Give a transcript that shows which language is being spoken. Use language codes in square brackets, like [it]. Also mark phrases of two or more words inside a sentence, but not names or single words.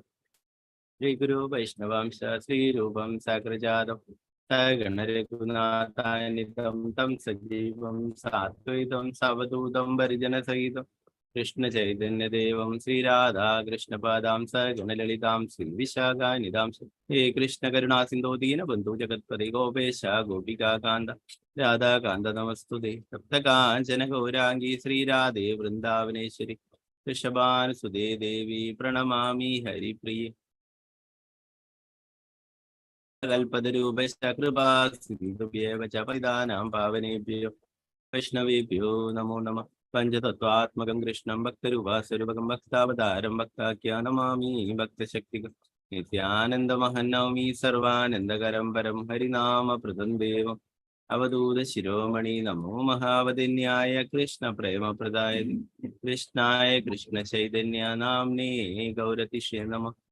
[sa] श्रीगुरु वैष्णवांश श्रीरूपं साग्रजातं गणरघुनाथानितं तं सजीवं सात्वैतं सवधूतं परिजनसहितं कृष्ण चैतन्यदेवं श्रीराधा कृष्णपादां स गणललितां श्रीविशाखानितां हे कृष्ण करुणा सिन्धो दीनबन्धु जगत्पति गोपेश गोपिकाकान्त राधाकान्त नमस्तुते. सप्तकाञ्चन गौराङ्गी श्रीराधे वृन्दावनेश्वरि ऋषभानुसुते देवि प्रणमामि हरिप्रिये. कल्पतरूपश्च कृपासिन्धुभ्येव च पतितानां पावनेभ्यो वैष्णवेभ्यो नमो नमः. पञ्चतत्वात्मकं कृष्णं भक्तरूपास्वरूपकं भक्तावतारं भक्ताख्यानमामि भक्तशक्तिकं नित्यानन्दमहन्नौमि सर्वानन्दकरं परं हरिनामप्रदं देवं अवधूत शिरोमणि. नमो महावदन्याय कृष्ण प्रेमप्रदाय कृष्णाय कृष्ण चैतन्य नाम्ने गौरतिषे नमः.